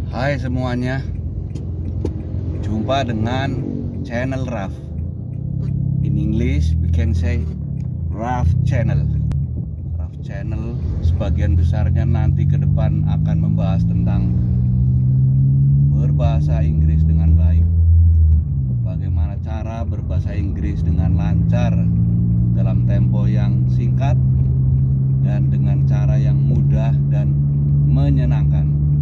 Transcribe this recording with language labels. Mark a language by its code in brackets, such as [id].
[id] Hai semuanya, jumpa dengan channel Raf. [en] In English we can say Raf Channel. [id] Raf Channel sebagian besarnya nanti ke depan akan membahas tentang berbahasa Inggris dengan baik. Bagaimana cara berbahasa Inggris dengan lancar dalam tempo yang singkat dan dengan cara yang mudah dan menyenangkan.